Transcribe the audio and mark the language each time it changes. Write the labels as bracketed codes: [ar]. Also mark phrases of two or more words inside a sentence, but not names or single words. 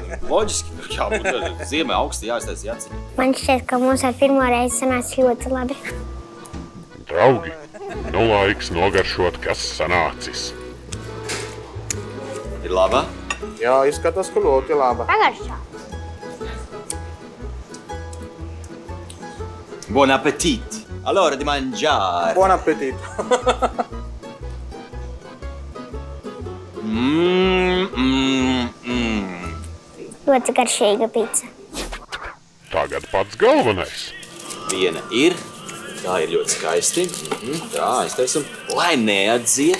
[lv] Loģiski, jābūt ziemē augsti jāiztaisa aciņi. Man šķiet, ka mums ar pirmo reizi sanāca ļoti labi. Draugi, nu laiks nogaršot, kas sanācis. Ir labā? Jā, izskatās, ka ļoti laba. Pagaršā. [it] Buon appetito. Allora di mangiare. Buon appetito. [lv] Ļoti garšīga pizza. Tagad pats galvenais. Viena ir. Tā ir ļoti skaisti. Tā, aiztaisim. Lai neatdzies.